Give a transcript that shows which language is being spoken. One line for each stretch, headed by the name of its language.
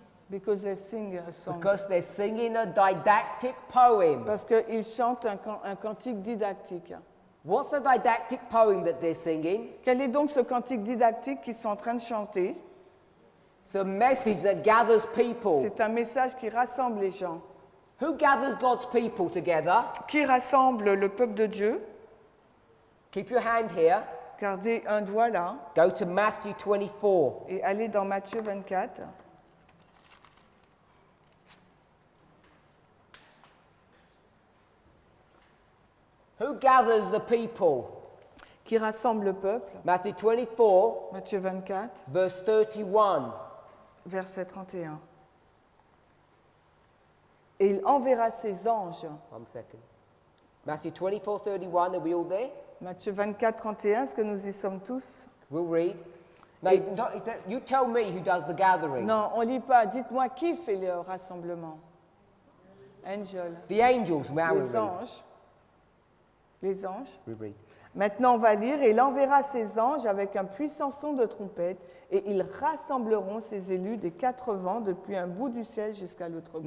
English: Because they sing a song. Because they're singing a didactic poem.
French: Parce qu'ils chantent un cantique didactique.
English: What's the didactic poem that they're singing?
French: Quel est donc ce cantique didactique qu'ils sont en train de chanter?
English: It's a message that gathers people.
French: C'est un message qui rassemble les gens.
English: Who gathers God's people together?
French: Qui rassemble le peuple de Dieu?
English: Keep your hand here.
French: Gardez un doigt là
English: Go to Matthew 24.
French: et allez dans Matthieu 24.
English: Who gathers the people?
French: Qui rassemble le peuple?
English: Matthew 24,
French: Matthieu 24,
English: verse 31.
French: verset 31. Et il enverra ses anges.
English: 1 second. Matthew 24, 31. Are we all there?
French: Matthieu 24, 31, est-ce que nous y sommes tous?
English: We'll read. No, you tell me who does the gathering.
French: Non, on ne lit pas. Dites-moi qui fait le rassemblement?
English: Angel. The angels. Now we
French: Les
English: read.
French: anges. Les anges.
English: We read.
French: Maintenant, on va lire. Et il enverra ses anges avec un puissant son de trompette, et ils rassembleront ses élus des 4 vents depuis un bout du ciel jusqu'à l'autre bout.